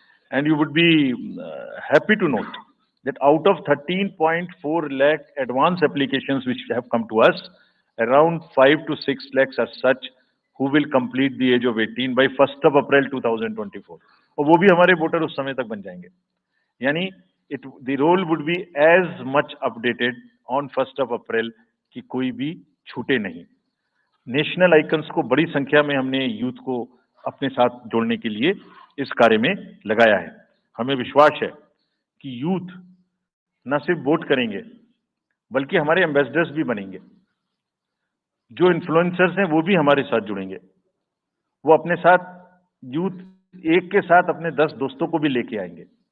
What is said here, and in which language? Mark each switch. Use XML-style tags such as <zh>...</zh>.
<en>And you would be happy to note that out of 13.4 lakh advance applications which have come to us, around 5 to 6 lakhs are such who will complete the age of 18 by 1st of April 2024.</en> <hi>और वो भी हमारे voter उस समय तक बन जाएंगे.</hi> <en>यानी the roll would be as much updated on 1st of April कि कोई भी छूटे नहीं.</en> <hi>नेशनल आइकन्स को बड़ी संख्या में हमने यूथ को अपने साथ जोड़ने के लिए इस कार्य में लगाया है. हमें विश्वास है कि यूथ न सिर्फ वोट करेंगे बल्कि हमारे एम्बेसडर्स भी बनेंगे. जो इन्फ्लुएंसर्स हैं वो भी हमारे साथ जुड़ेंगे. वो अपने साथ यूथ एक के साथ अपने 10 दोस्तों को भी लेके आएंगे.</hi>